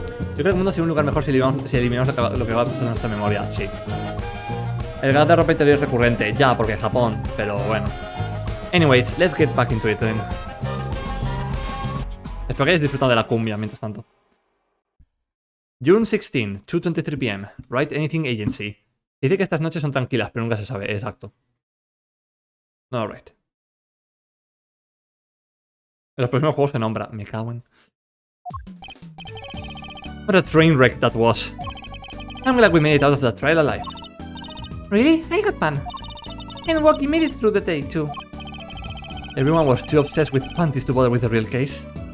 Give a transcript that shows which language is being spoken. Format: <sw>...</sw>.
<es>Yo creo que el mundo sería un lugar mejor si eliminamos lo que va a pasar en nuestra memoria. Sí. El gas de ropa interior es recurrente. Ya, porque es Japón. Pero bueno.</es> <en>Anyways, let's get back into it then.</en> <es>Espero que hayáis disfrutado de la cumbia mientras tanto.</es> <en>June 16, 2:23 p.m.</en> <es>Write Anything Agency. Dice que estas noches son tranquilas, pero nunca se sabe. Exacto. Alright. En los próximos juegos se nombra. Me cago en...</es> <en>What a train wreck that was. I'm glad we made it out of that trial alive. Really? I got fun. And Woggy made it through the day, too. Everyone was too obsessed with panties to bother with the real case.</en>